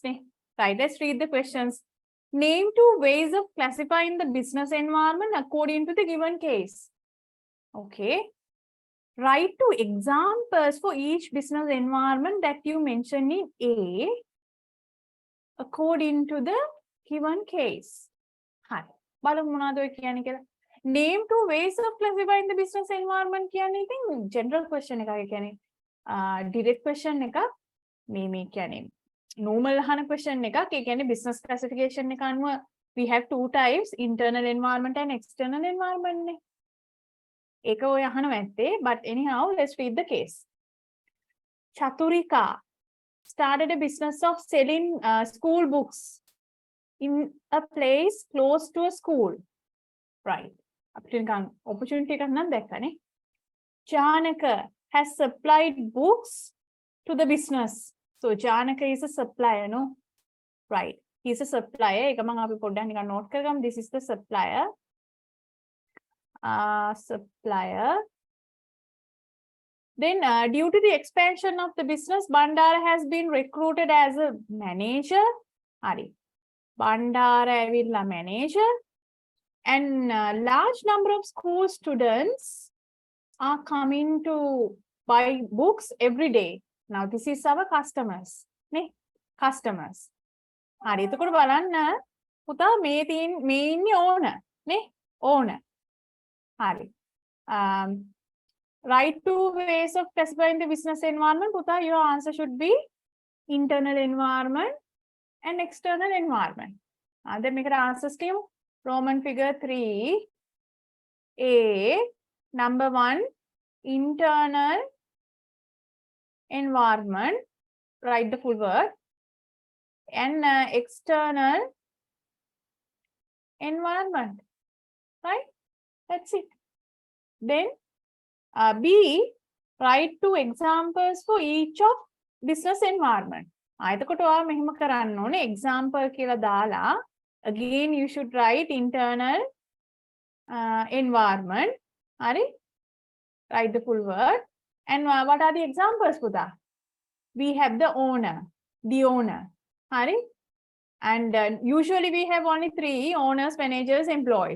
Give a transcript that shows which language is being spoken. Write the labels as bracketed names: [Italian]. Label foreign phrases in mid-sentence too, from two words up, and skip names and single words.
[English] Right, let's read the questions. Name 2 ways of classifying the business environment according to the given case. Okay. Write 2 examples for each business environment that you mention in A according to the given case. Hi. [Sinhala] බලමු මොනවද ඔය කියන්නේ කියලා. [English] Name 2 ways of classifying the business environment [Sinhala] කියන්නේ ඉතින් [English] general question එකක්. [Sinhala] ඒ කියන්නේ [English] direct question [Sinhala] එකක්. මේ කියන්නේ normal අහන question එකක්. ඒ කියන්නේ [English] business classification [Sinhala] එක අනුව [English] we have 2 types, internal environment and external environment නේ. [Sinhala] ඒක ඔය අහනවා ඇත්තේ. [English] But anyhow, let's read the case. Chaturika started a business of selling school books in a place close to a school. [Sinhala] Right. Opportunity එකක් නම් දැක්කනේ. [English] Janaka has supplied books to the business. So Janaka is a supplier, no? Right. He's a supplier. [Sinhala] එක මම අපි පොඩ්ඩක් නිකන් note කරගමු. [English] This is the supplier. Supplier. Then due to the expansion of the business, Bandara has been recruited as a manager. [Sinhala] Hari. Bandara ඇවිල්ලා manager. [English] And large number of school students are coming to buy books every day. Now this is our customers. [Sinhala] නේ? Customers. හරි. එතකොට බලන්න පුතා මේ ඉන්නේ owner. නේ? Owner. හරි. [English] Write 2 ways of classifying the business environment. Puta, your answer should be internal environment and external environment. Then make an answer scheme. Roman figure 3. A. Number 1. Internal environment. Write the full word. And external environment. Right? That's it. Then B, write 2 examples for each of business environment. [Sinhala] එතකොට ඔයා මෙහෙම කරන්න ඕනේ example කියලා දාලා [English] again you should write internal environment. [Sinhala] හරි? [English] Write the full word. And what are the examples පුතා? We have the owner. හරි? And usually we have only 3 owners, managers, employees.